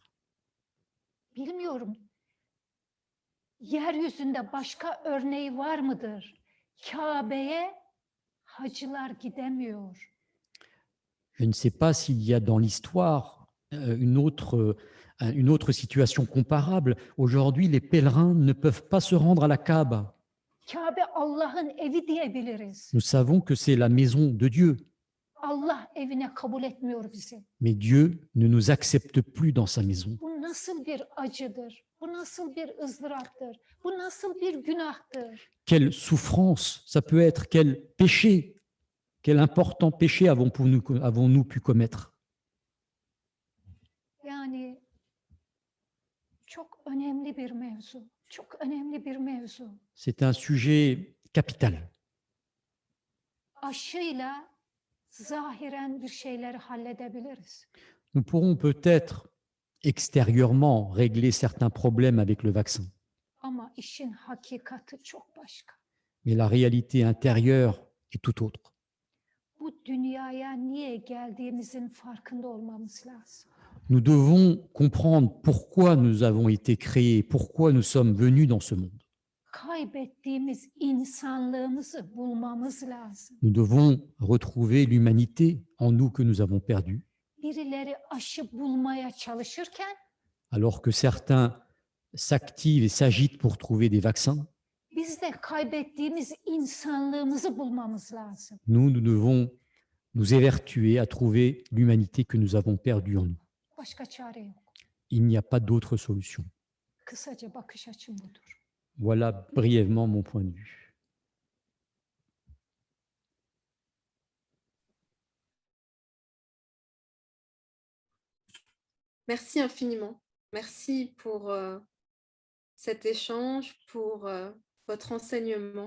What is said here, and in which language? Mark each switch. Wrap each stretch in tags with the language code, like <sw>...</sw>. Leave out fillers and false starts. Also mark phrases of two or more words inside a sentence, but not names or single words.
<tr>Bilmiyorum. Yeryüzünde başka örneği var mıdır? Kabe'ye hacılar gidemiyor.</tr> <fr>Je ne sais pas s'il y a dans l'histoire une autre situation comparable. Aujourd'hui, les pèlerins ne peuvent pas se rendre à la Kaaba.</fr> <tr>Kabe Allah'ın evi diyebiliriz.</tr> <fr>Nous savons que c'est la maison de Dieu,</fr> <tr>Allah evine kabul etmiyor bizi.</tr> <fr>mais Dieu ne nous accepte plus dans sa maison.</fr> <tr>Bu nasıl bir acıdır? Bu nasıl bir ızdıraptır? Bu nasıl bir günahtır?</tr> <fr>Quelle souffrance ça peut être, quel péché, quel important péché avons-nous pu commettre.</fr> <tr>Yani çok önemli bir mevzu. Çok önemli bir mevzu.</tr> <fr>C'est un sujet capital.</fr> <tr>Aşıyla zahiren bir şeyleri halledebiliriz.</tr> <fr>Nous pourrons peut-être extérieurement régler certains problèmes avec le vaccin,</fr> <tr>Ama işin hakikati çok başka.</tr> <fr>mais la réalité intérieure est tout autre.</fr> <tr>Bu dünyaya niye geldiğimizin farkında olmamız lazım.</tr> <fr>Nous devons comprendre pourquoi nous avons été créés, pourquoi nous sommes venus dans ce monde.</fr> <tr>Kaybettiğimiz insanlığımızı bulmamız lazım.</tr> <fr>Nous devons retrouver l'humanité en nous que nous avons perdue,</fr> <tr>Birileri aşı bulmaya çalışırken</tr> <fr>alors que certains s'activent et s'agitent pour trouver des vaccins.</fr> <tr>biz de kaybettiğimiz insanlığımızı bulmamız lazım.</tr> <fr>Nous devons nous évertuer à trouver l'humanité que nous avons perdue en nous.</fr> <tr>Başka çare yok.</tr> <fr>Il n'y a pas d'autre solution.</fr> <tr>Kısaca bakış açım budur.</tr> <fr>Voilà brièvement mon point de vue. Merci infiniment. Merci pour cet échange, pour votre enseignement.</fr>